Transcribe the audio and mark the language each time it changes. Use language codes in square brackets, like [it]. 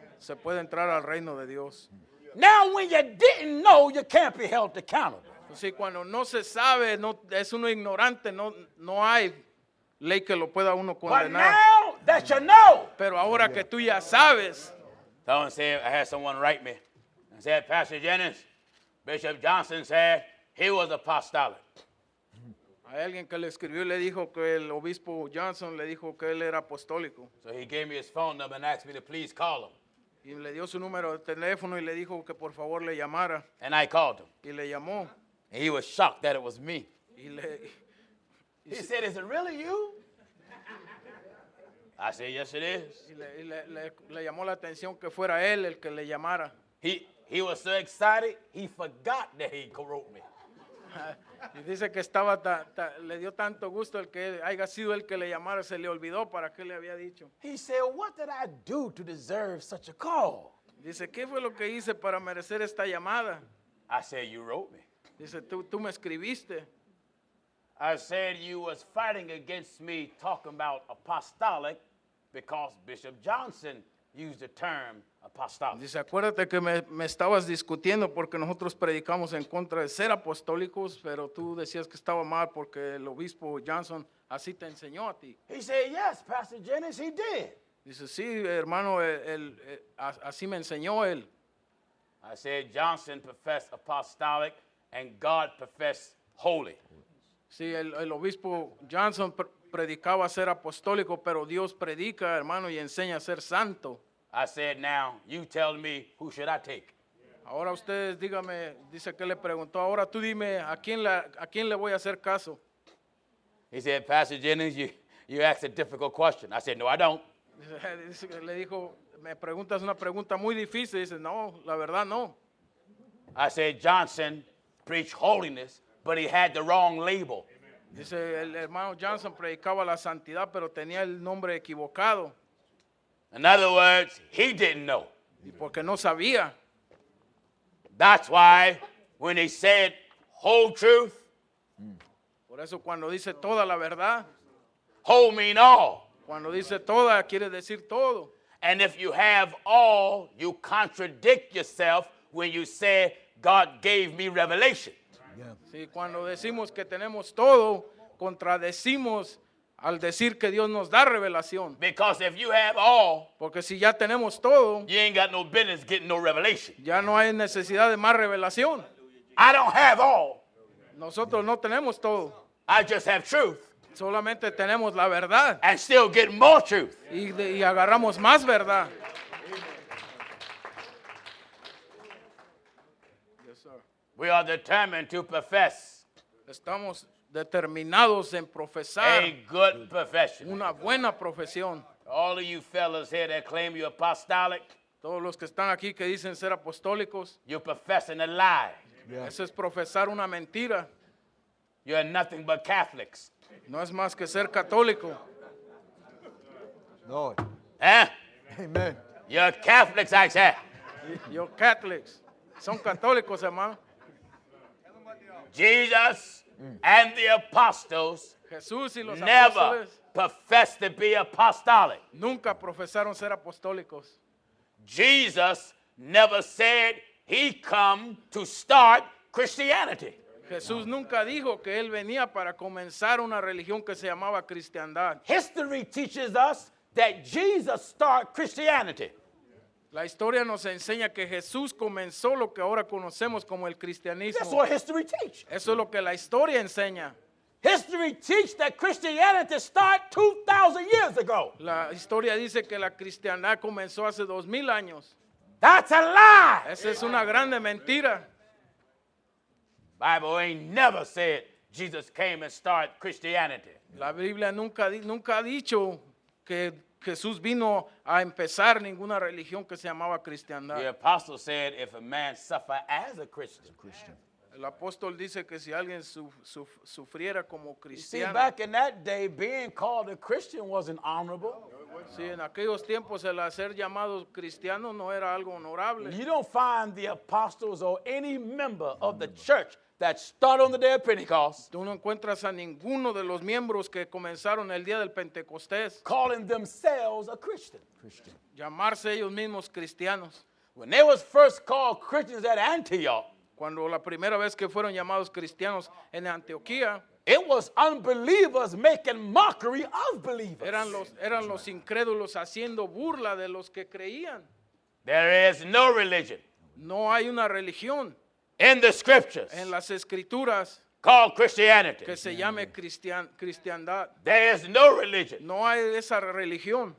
[es] Se puede entrar al reino de Dios. [en] Now, when you didn't know, you can't be held accountable. [es] Sí, cuando no se sabe, no, es uno ignorante, no hay ley que lo pueda uno [en] But [es] condenar. [en] now that you know, [es] Pero ahora que tú ya sabes, [en] someone said, I had someone write me and said, Pastor Jennings, Bishop Johnson said he was apostolic. [es] hay alguien que le escribió y le dijo que el obispo Johnson le dijo que él era apostólico. [en] So he gave me his phone number and asked me to please call him. [es] Y le dio su número de teléfono y le dijo que por favor le llamara. [en] And I called him. [es] Y le llamó. [en] And he was shocked that it was me. [es] Y le, [en] He said, is it really you? I said, yes, it is. [es] le llamó la atención que fuera él el que le llamara. [en] He was so excited, he forgot that he wrote me. [es] Y dice que le dio tanto gusto el que haya sido el que le llamara, se le olvidó para qué le había dicho. [en] He said, what did I do to deserve such a call? [es] Dice, ¿qué fue lo que hice para merecer esta llamada? [en] I said, you wrote me. [es] Dice, tú me escribiste. [en] I said you was fighting against me talking about apostolic because Bishop Johnson used the term apostolic. [es] Dice, acuérdate que me estabas discutiendo porque nosotros predicamos en contra de ser apostólicos, pero tú decías que estaba mal porque el obispo Johnson así te enseñó a ti. [en] He said, yes, Pastor Jennings, he did. [es] Dice, sí, hermano, así me enseñó él. [en] I said Johnson professed apostolic and God professed holy. [es] Sí, el obispo Johnson predicaba ser apostólico, pero Dios predica, hermano, y enseña a ser santo. [en] I said, now, you tell me, who should I take? [es] Ahora ustedes dígame, dice que le preguntó, ahora tú dime, ¿a quién le voy a hacer caso? [en] He said, Pastor Jennings, you asked a difficult question. I said, no, I don't. [es] Le dijo, me preguntas una pregunta muy difícil. Dice, no, la verdad no. [en] I said, Johnson preached holiness, but he had the wrong label. [es] Dice, el hermano Johnson predicaba la santidad, pero tenía el nombre equivocado. [en] In other words, he didn't know. [es] Y porque no sabía. [en] That's why when he said whole truth, [es] Por eso cuando dice toda la verdad, [en] whole mean all. [es] cuando dice toda, quiere decir todo. [en] And if you have all, you contradict yourself when you say God gave me revelation. [es] Sí, cuando decimos que tenemos todo, contradecimos al decir que Dios nos da revelación. [en] Because if you have all, [es] Porque si ya tenemos todo, [en] you ain't got no business getting no revelation. [es] ya no hay necesidad de más revelación. [en] I don't have all. [es] Nosotros no tenemos todo, [en] I just have truth [es] solamente tenemos la verdad [en] and still get more truth. [es] y agarramos más verdad. [en] Yes, sir. We are determined to profess [es] Estamos determinados en profesar [en] a good profession. [es] una buena profesión. [en] All of you fellas here that claim you're apostolic, [es] Todos los que están aquí que dicen ser apostólicos, [en] you're professing a lie. [es] eso es profesar una mentira. [en] You're nothing but Catholics. [es] No es más que ser católico. [en] Lord. Huh? Amen. You're Catholics, I said. Yo Catholics. [es] Son católicos, hermano. [en] Jesus and the apostles [es] Jesús y los [en] never [es] apóstoles [en] professed to be apostolic. [es] nunca profesaron ser apostólicos. [en] Jesus never said he come to start Christianity. [es] Jesús nunca dijo que él venía para comenzar una religión que se llamaba cristiandad. [en] History teaches us that Jesus started Christianity. [es] La historia nos enseña que Jesús comenzó lo que ahora conocemos como el [en] That's [es] cristianismo. [en] what history teaches. [es] Eso es lo que la historia enseña. [en] History teaches that Christianity started 2,000 years ago. [es] La historia dice que la cristiandad comenzó hace 2000 años. [en] That's a lie. [es] Esa es una grande mentira. [en] Bible ain't never said Jesus came and started Christianity. [es] La Biblia nunca ha dicho que Jesús vino a empezar ninguna religión que se llamaba cristiandad. [en] The apostle said if a man suffer as a Christian. [es] El apóstol dice que si alguien sufriera como [en] You see, [es] cristiano, [en] back in that day, being called a Christian wasn't honorable. [es] sí, en aquellos tiempos el ser llamado cristiano no era algo honorable. [en] You don't find the apostles or any member of the church that started on the day of Pentecost [es] Tú no encuentras a ninguno de los miembros que comenzaron el día del Pentecostés [en] calling themselves a Christian. [es] llamarse ellos mismos cristianos. [en] When they was first called Christians at Antioch, [es] Cuando la primera vez que fueron llamados cristianos en Antioquía, [en] it was unbelievers making mockery of believers. [es] eran los incrédulos haciendo burla de los que creían. [en] There is no religion [es] No hay una religión [en] in the scriptures [es] en las escrituras [en] called Christianity. [es] que se llame cristiandad. [en] There is no religion [es] No hay esa religión